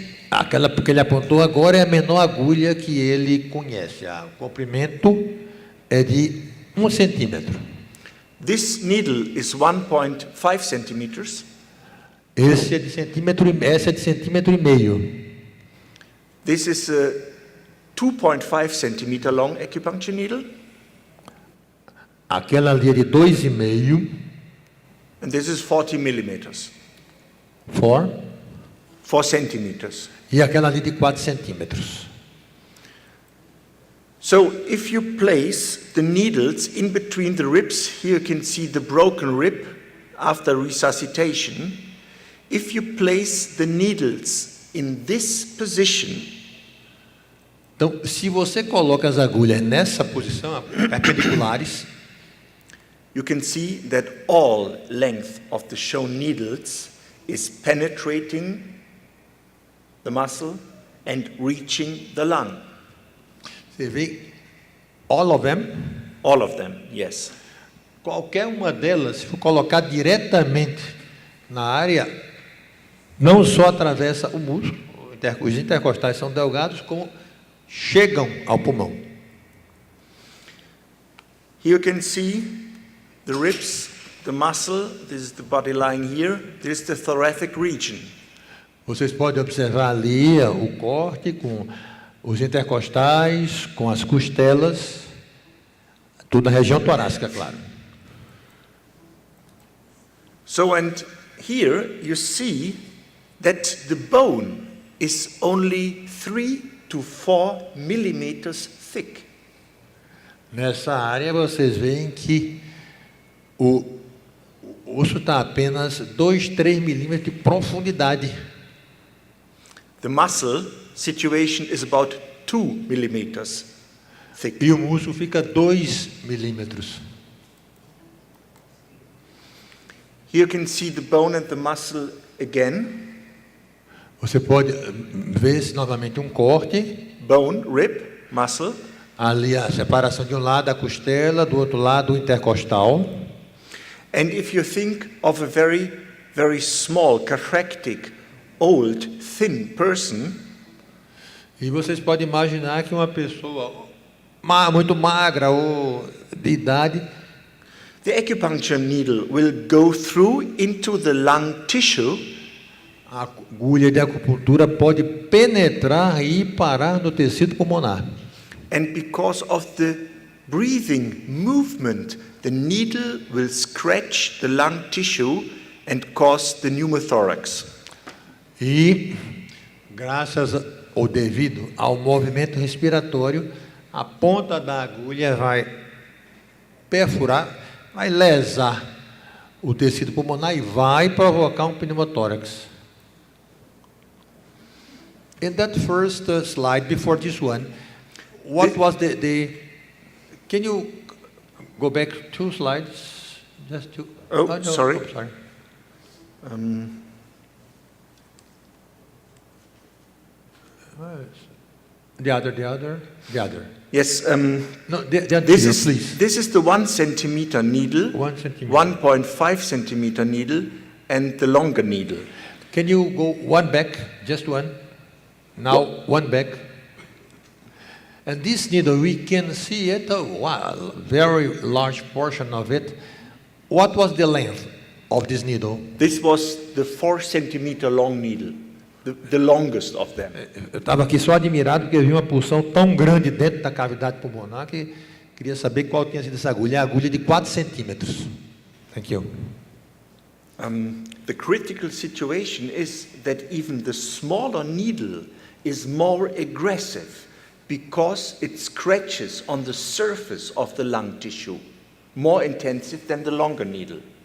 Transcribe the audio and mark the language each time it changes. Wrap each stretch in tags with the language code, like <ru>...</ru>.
<pt>Aquela que ele apontou agora é a menor agulha que ele conhece. O comprimento é de 1 centímetro.</pt> <en>This needle is 1.5 centimeters.</en> <pt>Essa é de centímetro e meio.</pt> <en>This is a 2.5 centimeter long acupuncture needle.</en> <pt>Aquela ali é de 2,5.</pt> <en>And this is 40 millimeters. 4. 4 centimeters.</en> <pt>E aquela ali de 4 centímetros.</pt> <en>So if you place the needles in between the ribs, here you can see the broken rib after resuscitation. If you place the needles in this position,</en> <pt>Então, se você coloca as agulhas nessa posição, perpendiculares,</pt> <en>you can see that all length of the shown needles is penetrating the muscle and reaching the lung.</en> <pt>você vê</pt> <en>all of them. All of them, yes.</en> <pt>Qualquer uma delas, se for colocar diretamente na área, não só atravessa o músculo, os intercostais são delgados, como chegam ao pulmão.</pt> <en>Here you can see the ribs, the muscle, this is the body lying here, this is the thoracic region.</en> <pt>Vocês podem observar ali o corte com os intercostais, com as costelas, tudo na região torácica, claro.</pt> <en>So, and here you see that the bone is only 3 to 4 millimeters thick.</en> <pt>Nessa área vocês veem que o osso está apenas 2, 3 milímetros de profundidade.</pt> <en>The muscle situation is about 2 millimeters thick.</en> <pt>E o músculo fica 2 milímetros.</pt> <en>Here you can see the bone and the muscle again.</en> <pt>Você pode ver novamente um corte,</pt> <en>Bone, rib, muscle.</en> <pt>ali a separação de um lado a costela, do outro lado o intercostal.</pt> <en>And if you think of a very, very small, cathectic, old, thin person,</en> <pt>E vocês podem imaginar que uma pessoa muito magra ou de idade,</pt> <en>the acupuncture needle will go through into the lung tissue</en> <pt>a agulha de acupuntura pode penetrar e parar no tecido pulmonar.</pt> <en>and because of the breathing movement, the needle will scratch the lung tissue and cause the pneumothorax.</en> <pt>E, graças ou devido ao movimento respiratório, a ponta da agulha vai perfurar, vai lesar o tecido pulmonar e vai provocar um pneumotórax.</pt> <en>In that first slide, before this one, what was the can you go back 2 slides? Just to, Oh, no, sorry. sorry. The other. Yes, No, the this here, is please. this is the 1 centimeter needle, 1 centimeter. 1.5 centimeter needle, and the longer needle. Can you go one back, just one? Now one back. And this needle, we can see it, wow, very large portion of it. What was the length of this needle? This was the 4 centimeter long needle, the longest of them.</en> <pt>Eu estava aqui só admirado porque eu vi uma porção tão grande dentro da cavidade pulmonar que queria saber qual tinha sido essa agulha. É a agulha de 4 centímetros.</pt> <en>Thank you. The critical situation is that even the smaller needle is more aggressive because it scratches on the surface of the lung tissue, more intensive than the longer needle.</en>